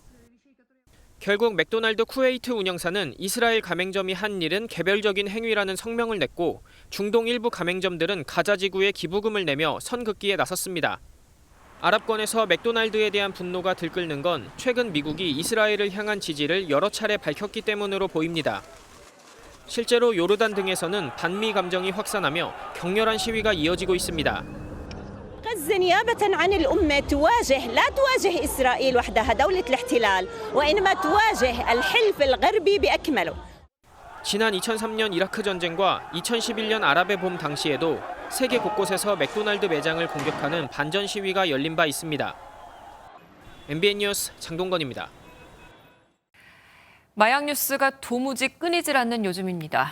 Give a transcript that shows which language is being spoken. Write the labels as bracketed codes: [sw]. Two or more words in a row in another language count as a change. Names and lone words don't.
[ko] 결국 맥도날드 쿠웨이트 운영사는 이스라엘 가맹점이 한 일은 개별적인 행위라는 성명을 냈고 중동 일부 가맹점들은 가자지구에 기부금을 내며 선긋기에 나섰습니다. 아랍권에서 맥도날드에 대한 분노가 들끓는 건 최근 미국이 이스라엘을 향한 지지를 여러 차례 밝혔기 때문으로 보입니다. 실제로 요르단 등에서는 반미 감정이 확산하며 격렬한 시위가 이어지고 있습니다. [ar] غزة نيابة عن الأمة لا تواجه إسرائيل وحدها دولة الاحتلال وإنما تواجه الحلف الغربي بأكمله. [ko] 지난 2003년 이라크 전쟁과 2011년 아랍의 봄 당시에도 세계 곳곳에서 맥도날드 매장을 공격하는 반전 시위가 열린 바 있습니다. MBN 뉴스 장동건입니다. 마약 뉴스가 도무지 끊이질 않는 요즘입니다.